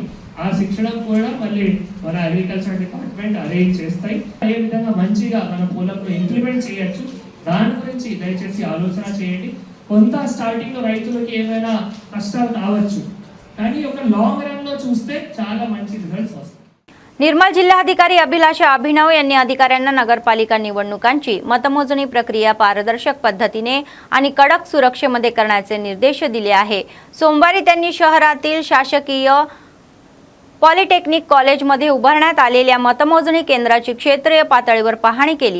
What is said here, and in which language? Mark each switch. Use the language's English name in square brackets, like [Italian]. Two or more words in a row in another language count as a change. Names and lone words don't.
[Telugu] ఆ శిక్షణ కూడా మళ్ళీ మన [English] agriculture department arrange [Telugu] చేస్తాయి. ఏ విధంగా మంచిగా మన పొలంలో ఇంప్లిమెంట్ చేయొచ్చు దాని గురించి దయచేసి ఆలోచన చేయండి. కొంత స్టార్టింగ్లో రైతులకి ఏమైనా కష్టాలు కావచ్చు, కానీ ఒక [English] long run [Telugu] చూస్తే చాలా మంచి రిజల్ట్స్ వస్తాయి. [Marathi] निर्मल जिल्हाधिकारी अभिलाषा अभिनव यांनी अधिकाऱ्यांना नगरपालिका निवडणुकांची मतमोजणी प्रक्रिया पारदर्शक पद्धतीने आणि कडक सुरक्षेमध्ये करण्याचे निर्देश दिले आहे. सोमवारी त्यांनी शहरातील शासकीय पॉलिटेक्निक कॉलेजमध्ये उभारण्यात आलेल्या मतमोजणी केंद्राची क्षेत्रीय पातळीवर पाहणी केली.